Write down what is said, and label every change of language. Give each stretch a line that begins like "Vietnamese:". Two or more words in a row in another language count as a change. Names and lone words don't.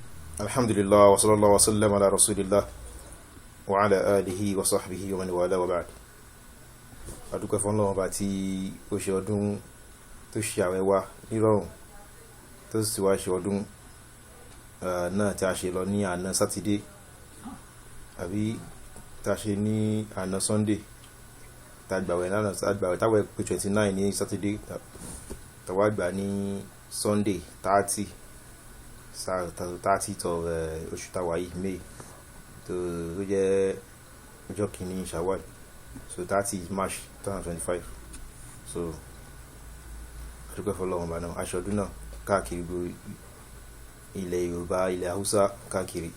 Arabic: الحمد لله وصلى الله وسلم على رسول الله وعلى آله وصحبه ومن والى وبعد.
Yoruba: Adúpẹ́ fún Ọlọ́run bá tí ó ṣe ọdún tó ṣe àwẹ̀ wa nírọ̀rùn tó sì wá ṣe ọdún náà tí a ṣe lọ ní àná sátidé àbí tá ṣe ní àná sunday tàgbàwẹ̀ lánàá tàgbàwẹ̀ táwẹ̀ pé 29 ní sátidé tàwa gbà ní sunday 30th of oṣù táwa yìí may tó jẹ́ ọjọ́ kìíní Shawwal, so 30 March 2025. so adúpẹ́ fọ́lọ́run bá náà aṣọ́dún náà káàkiri gbogbo ilẹ̀ Yorùbá, ilẹ̀ Haúsá káàkiri.